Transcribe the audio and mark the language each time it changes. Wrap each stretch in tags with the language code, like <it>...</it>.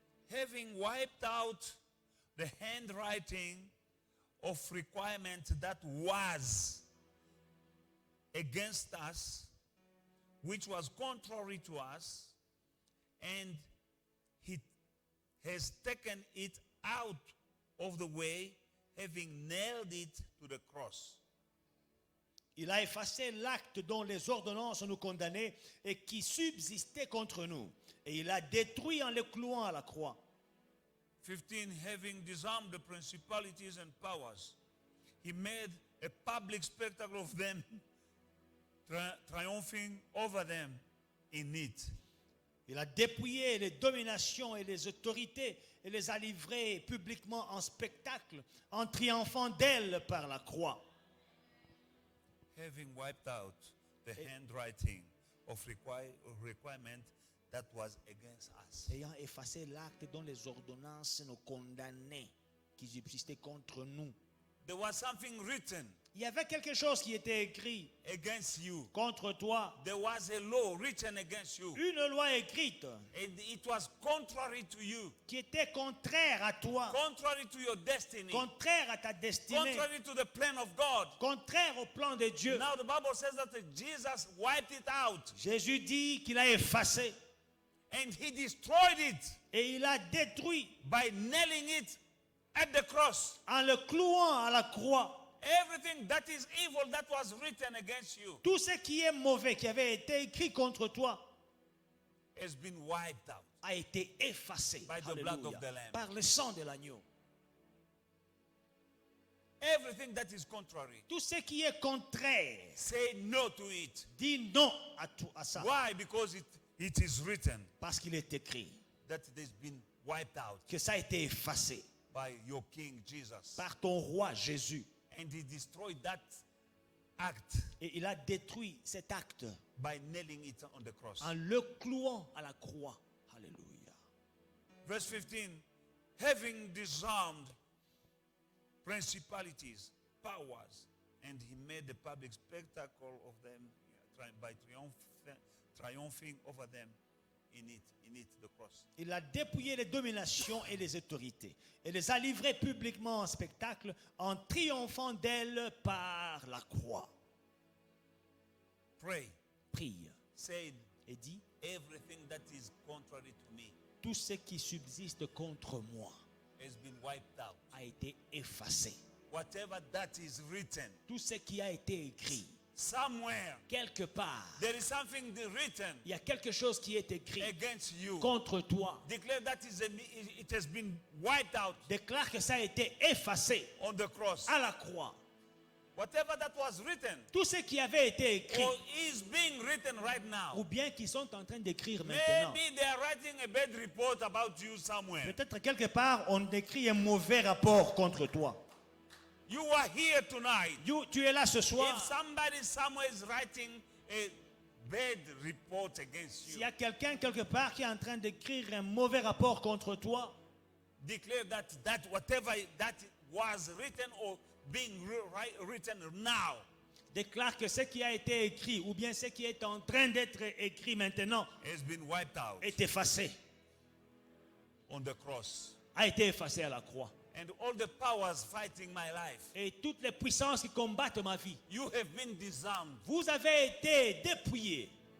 <en>Having wiped out the handwriting of requirement that was against us, which was contrary to us, and he has taken it out of the way, having nailed it to the cross.</en> <fr>Il a effacé l'acte dont les ordonnances nous condamnaient et qui subsistait contre nous. Et il a détruit en le clouant à la croix.</fr> <en>15, having disarmed the principalities and powers, he made a public spectacle of them, triumphing over them in it.</en> <fr>Il a dépouillé les dominations et les autorités et les a livrées publiquement en spectacle, en triomphant d'elles par la croix.</fr> <en>Having wiped out the handwriting of requirement that was against us.</en> <fr>Ayant effacé l'acte dont les ordonnances nous condamnaient, qui subsistaient contre nous.</fr> <en>There was something written</en> <fr>Il y avait quelque chose qui était écrit</fr> <en>against you.</en> <fr>contre toi.</fr> <en>There was a law written against you.</en> <fr>Une loi écrite</fr> <en>And it was contrary to you.</en> <fr>qui était contraire à toi,</fr> <en>Contrary to your destiny.</en> <fr>contraire à ta destinée,</fr> <en>Contrary to the plan of God.</en> <fr>contraire au plan de Dieu.</fr> <en>Now the Bible says that Jesus wiped it out.</en> <fr>Jésus dit qu'il a effacé</fr> <en>And he destroyed it</en> <fr>et il a détruit</fr> <en>by nailing it at the cross.</en> <fr>en le clouant à la croix.</fr> <en>Everything that is evil that was written against you</en> <fr>Tout ce qui est mauvais, qui avait été écrit contre toi,</fr> <en>has been wiped out</en> <fr>a été effacé</fr> <en>by the blood</en> <fr>Alléluia,</fr> <en>of the Lamb.</en> <fr>par le sang de l'agneau.</fr> <en>Everything that is contrary,</en> <fr>Tout ce qui est contraire,</fr> <en>say no to it.</en> <fr>dis non à ça.</fr> <en>Why? Because it is written</en> <fr>Parce qu'il est écrit</fr> <en>that it has been wiped out</en> <fr>que ça a été effacé</fr> <en>by your King Jesus.</en> <fr>par ton roi Jésus.</fr> <en>And he destroyed that act</en> <fr>Et il a détruit cet acte</fr> <en>by nailing it on the cross.</en> <fr>en le clouant à la croix. Alléluia.</fr> <en>Verse 15, having disarmed principalities, powers, and he made a public spectacle of them by triumphing over them in it, the cross.</en> <fr>Il a dépouillé les dominations et les autorités et les a livrées publiquement en spectacle en triomphant d'elles par la croix.</fr> <en>Pray,</en> <fr>Prie</fr> <en>say,</en> <fr>et dis,</fr> <en>everything that is contrary to me</en> <fr>tout ce qui subsiste contre moi</fr> <en>has been wiped out.</en> <fr>a été effacé.</fr> <en>Whatever that is written,</en> <fr>Tout ce qui a été écrit,</fr> <en>somewhere,</en> <fr>quelque part,</fr> <en>there is something written</en> <fr>il y a quelque chose qui est écrit</fr> <en>against you.</en> <fr>contre toi.</fr> <en>Declare that it has been wiped out</en> <fr>Déclare que ça a été effacé</fr> <en>on the cross.</en> <fr>à la croix.</fr> <en>Whatever that was written</en> <fr>Tout ce qui avait été écrit,</fr> <en>or is being written right now.</en> <fr>ou bien qu'ils sont en train d'écrire maintenant.</fr> <en>Maybe they are writing a bad report about you somewhere.</en> <fr>Peut-être quelque part, on écrit un mauvais rapport contre toi.</fr> <en>You are here tonight.</en> <fr>Tu es là ce</fr> <en>If</en> <fr>soir.</fr> <en>somebody somewhere is writing a bad report against</en> <fr>S'il y</fr> <en>you,</en> <fr>a quelqu'un quelque part qui est en train d'écrire un mauvais rapport contre toi,</fr> <en>declare that whatever that was written or being written now</en> <fr>déclare que ce qui a été écrit, ou bien ce qui est en train d'être écrit maintenant,</fr> <en>has been wiped out</en> <fr>est effacé,</fr> <en>on the cross.</en> <fr>a été effacé à la croix.</fr> <en>and all the powers fighting my life.</en> <fr>et toutes les puissances qui combattent ma vie.</fr> <en>You have been disarmed</en> <fr>Vous avez été dépouillés</fr>